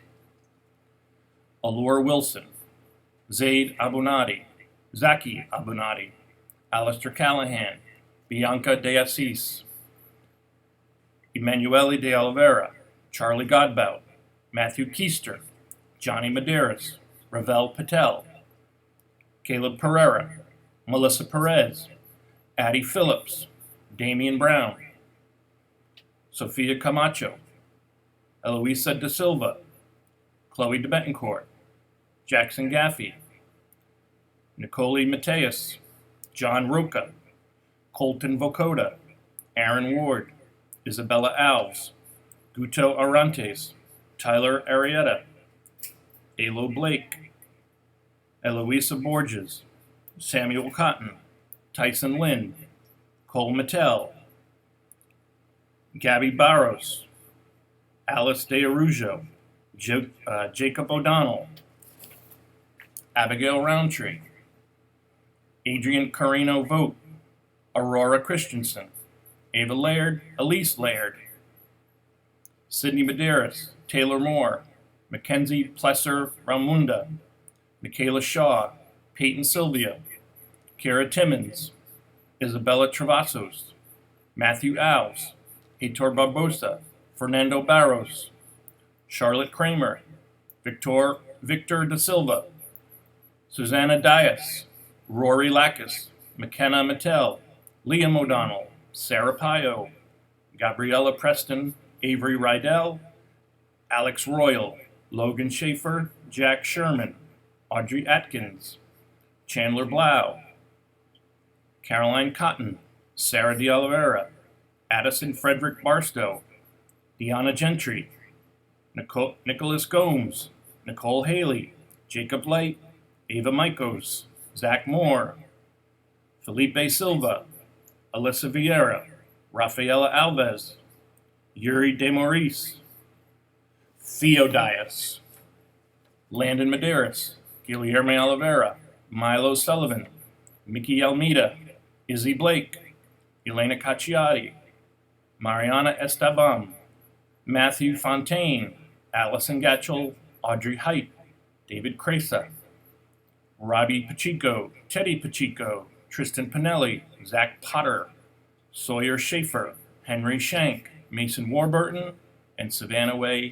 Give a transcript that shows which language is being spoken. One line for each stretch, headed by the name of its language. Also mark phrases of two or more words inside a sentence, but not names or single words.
English: Allure Wilson, Zaid Abunadi, Zaki Abunadi, Alistair Callahan, Bianca de Assis, Emanuele de Oliveira, Charlie Godbout, Matthew Keister, Johnny Medeiros, Ravel Patel, Caleb Pereira, Melissa Perez, Addie Phillips, Damian Brown, Sophia Camacho, Eloisa Da Silva, Chloe de Betancourt, Jackson Gaffey, Nicole Mateus, John Roca, Colton Vokoda, Aaron Ward, Isabella Alves, Guto Arantes, Tyler Arietta, Alo Blake, Eloisa Borges, Samuel Cotton, Tyson Lynn, Cole Mattel, Gabby Barros, Alice De Arujo, Jacob O'Donnell, Abigail Roundtree, Adrian Carino Vogt, Aurora Christensen, Ava Laird, Elise Laird, Sydney Medeiros, Taylor Moore, Mackenzie Plesser Ramunda, Michaela Shaw, Peyton Sylvia, Kara Timmons, Isabella Travassos, Matthew Alves, Heitor Barbosa, Fernando Barros, Charlotte Kramer, Victor Da Silva, Susanna Dias, Rory Lackus, McKenna Mattel, Liam O'Donnell, Sarah Pio, Gabriella Preston, Avery Rydell, Alex Royal, Logan Schaefer, Jack Sherman, Audrey Atkins, Chandler Blau, Caroline Cotton, Sarah De Oliveira, Addison Frederick Barstow, Deanna Gentry, Nicholas Gomes, Nicole Haley, Jacob Light, Ava Mikos, Zach Moore, Felipe Silva, Alyssa Vieira, Rafaela Alves, Yuri De Maurice, Theo Dias, Landon Medeiros, Guilherme Oliveira, Milo Sullivan, Mickey Almeida, Izzy Blake, Elena Cacciati, Mariana Esteban, Matthew Fontaine, Allison Gatchell, Audrey Height, David Cresa, Robbie Pacheco, Teddy Pacheco, Tristan Pinelli, Zach Potter, Sawyer Schaefer, Henry Shank, Mason Warburton, and Savannah Way.